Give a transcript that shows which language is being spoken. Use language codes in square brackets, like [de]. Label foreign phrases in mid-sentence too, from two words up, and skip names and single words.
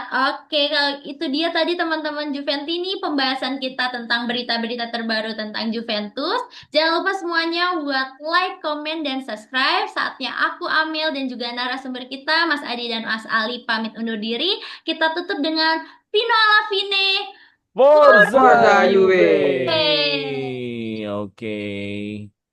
[id] Oke, kalau itu dia tadi teman-teman Juventini pembahasan kita tentang berita-berita terbaru tentang Juventus. Jangan lupa semuanya buat like, komen, dan subscribe. Saatnya aku, Amel, dan juga narasumber kita, Mas Adi dan Mas Ali, pamit undur diri. Kita tutup dengan [it] Pino alla fine. Forza Forza Juve. Juve. Yeay. [id] Oke.